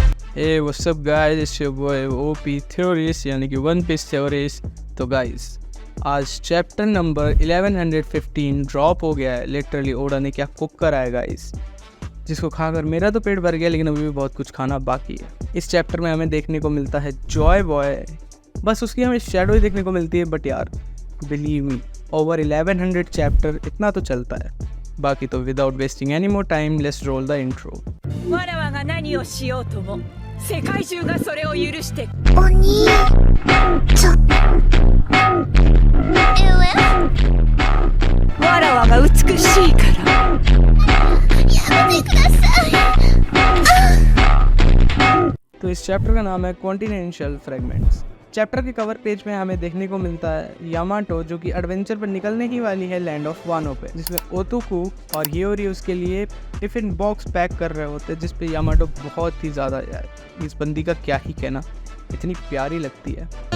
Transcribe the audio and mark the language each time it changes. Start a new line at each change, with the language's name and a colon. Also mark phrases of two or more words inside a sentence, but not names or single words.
English: Hey, what's up guys? It's your boy OP Theories
Hindi: यानी कि
English: वन पीस थ्योरीज।
Hindi: तो गाइस आज चैप्टर नंबर 1115 ड्रॉप हो गया है। लिटरली ओडा ने क्या कुक करा है गाइस, जिसको खाकर मेरा तो पेट भर गया, लेकिन अभी भी बहुत कुछ खाना बाकी है। इस चैप्टर में हमें देखने को मिलता है जॉय बॉय, बस उसकी हमें शैडो ही देखने को मिलती है। बट यार
English: believe me,
Hindi: ओवर 1100 चैप्टर इतना तो चलता है। बाकी तो
English: without wasting any more time let's roll the intro.
Japanese: わらわが何をしようとも世界中がそれを許してお兄ちょわらわが美しいからやめてください。
Hindi: तो इस चैप्टर का नाम है कॉन्टिनेंशियल फ्रेगमेंट्स। चैप्टर के कवर पेज में हमें देखने को मिलता है यामाटो जो कि एडवेंचर पर निकलने ही वाली है लैंड ऑफ वानो पे, जिसमें ओतोकू और हियोरी उसके लिए
English: tiffin box
Hindi: पैक कर रहे होते हैं, जिस पे यामाटो बहुत ही ज़्यादा, यार इस बंदी का क्या ही कहना, इतनी प्यारी लगती है।